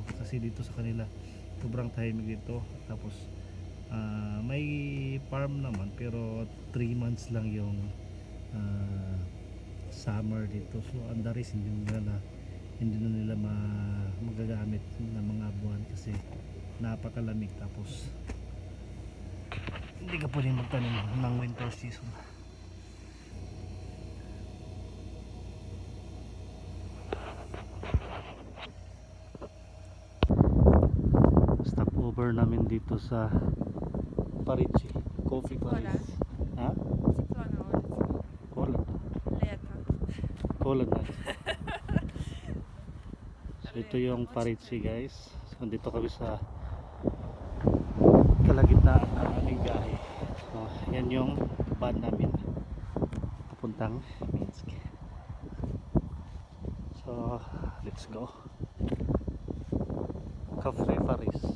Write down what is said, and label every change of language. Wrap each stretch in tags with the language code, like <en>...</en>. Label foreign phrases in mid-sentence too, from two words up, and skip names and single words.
<tl>Kasi dito sa kanila sobrang tahimik dito. Tapos may farm naman, pero 3 months lang yung summer dito. So andaris hindi na nila magagamit ng mga buwan kasi napakalamig. Tapos hindi ka pwedeng magtanim ng winter season.</tl> <en>Stop over</en> <tl>namin dito sa Parigi Coffee Paris. Ha?</tl> <ru>Тепло на улице.</ru> <tl>Cold.</tl> <ru>Лето.</ru> <tl>Cold na. So ito yung Parigi guys. So dito kami sa kalagitnaan ng aming biyahe. So yan yung van namin papuntang Minsk.</tl> <en>So let's go. Cafe Paris.</en>